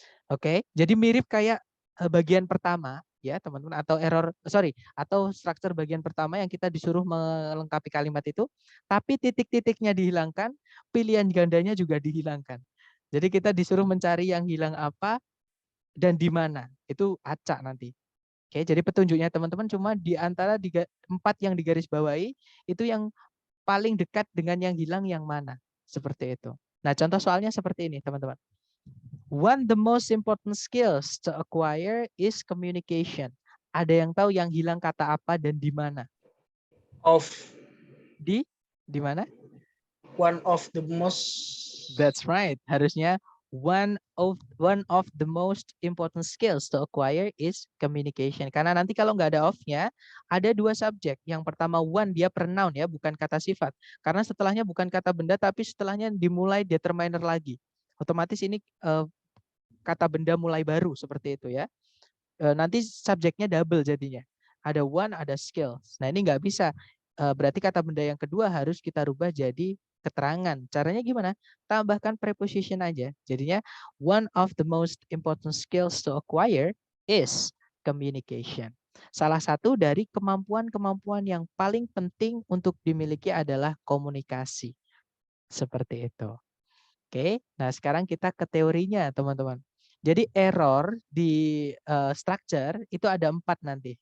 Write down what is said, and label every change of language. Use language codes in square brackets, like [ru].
[id] Oke, jadi mirip kayak bagian pertama ya teman-teman, atau struktur bagian pertama yang kita disuruh melengkapi kalimat itu, tapi titik-titiknya dihilangkan, pilihan gandanya juga dihilangkan. Jadi kita disuruh mencari yang hilang apa dan di mana, itu acak nanti. Oke, jadi petunjuknya teman-teman cuma di antara 4 yang digarisbawahi itu yang paling dekat dengan yang hilang yang mana. Seperti itu. Nah, contoh soalnya seperti ini, teman-teman. [en] One the most important skills to acquire is communication. [id] Ada yang tahu yang hilang kata apa dan di mana? Di mana? [en] One of the most. That's right. [id] Harusnya [en] one of the most important skills to acquire is communication. [id] Karena nanti kalau nggak ada of-nya, ada 2 subjek. Yang pertama one, dia pronoun ya, bukan kata sifat. Karena setelahnya bukan kata benda, tapi setelahnya dimulai determiner lagi. Otomatis ini kata benda mulai baru seperti itu ya. Nanti subjeknya double jadinya. Ada one, ada skills. Nah ini nggak bisa. Berarti kata benda yang kedua harus kita rubah jadi keterangan. Caranya gimana? Tambahkan preposition aja. Jadinya [en] one of the most important skills to acquire is communication. [id] Salah satu dari kemampuan-kemampuan yang paling penting untuk dimiliki adalah komunikasi. Seperti itu. Oke, nah sekarang kita ke teorinya teman-teman. Jadi error di structure itu ada 4 nanti.